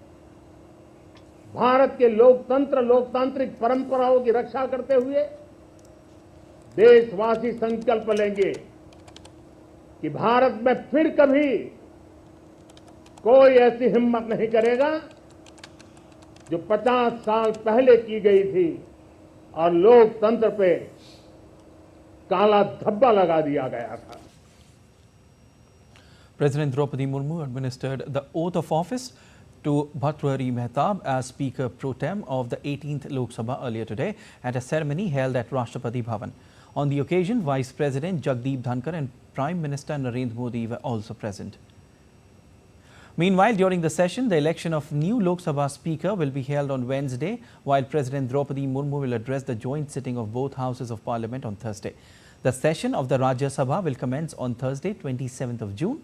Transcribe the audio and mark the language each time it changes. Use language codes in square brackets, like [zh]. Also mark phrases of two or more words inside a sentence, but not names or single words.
[hi] भारत के लोकतंत्र, लोकतांत्रिक परंपराओं की रक्षा करते हुए देशवासी संकल्प लेंगे कि भारत में फिर कभी कोई ऐसी हिम्मत नहीं करेगा जो 50 साल पहले की गई थी और लोकतंत्र पे काला धब्बा लगा दिया गया था. [en] President Draupadi Murmu administered the oath of office to Bhartrihari Mehtab as Speaker Pro Tem of the 18th Lok Sabha earlier today at a ceremony held at Rashtrapati Bhavan. On the occasion, Vice President Jagdeep Dhankar and Prime Minister Narendra Modi were also present. Meanwhile, during the session, the election of new Lok Sabha Speaker will be held on Wednesday, while President Draupadi Murmu will address the joint sitting of both houses of Parliament on Thursday. The session of the Rajya Sabha will commence on Thursday, 27th of June.